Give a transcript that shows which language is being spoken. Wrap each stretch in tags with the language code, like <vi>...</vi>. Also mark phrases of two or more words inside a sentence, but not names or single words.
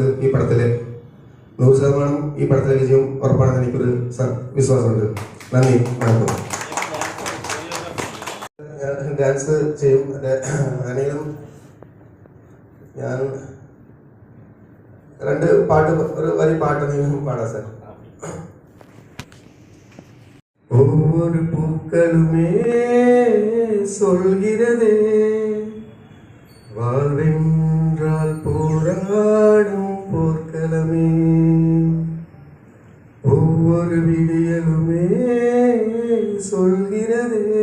<ml>ഈ പടത്തിലെ 100% ഈ പടത്തിലെ വിജയം ഉറപ്പാണെന്ന് എനിക്കൊരു വിശ്വാസമുണ്ട്. നന്ദി, വണക്കം. ഞാൻ ഡാൻസ് ചെയ്യും. ആണെങ്കിലും ഞാൻ 2 പാട്ട്, ഒരു വരി പാട്ട് നിങ്ങൾ പാടാം സാർ.</ml> <ta>ஒவ்வொரு பூக்களுமே சொல்கிறதே வாழ்வென்றால் போராடும் போர்க்களமே, ஒவ்வொரு விடியலுமே சொல்கிறதே</ta>